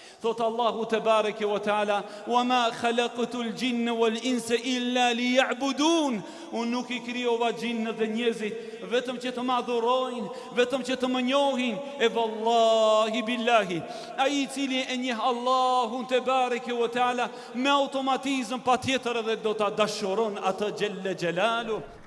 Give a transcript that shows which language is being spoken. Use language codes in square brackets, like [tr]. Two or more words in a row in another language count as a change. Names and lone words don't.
[ar] Thot Allahu تبارك وتعالى, "وما خلقت الجن والإنس إلا ليعبدون." [sq] Unë nuk I krijova xhinët dhe njerëzit vetëm që të më adhurojnë, vetëm që të më njohin. E [ar] والله بالله, [sq] ai I cili e njeh Allahun [ar] تبارك وتعالى [sq] me automatizëm patjetër edhe do ta dashuron atë [ar] جل جلاله.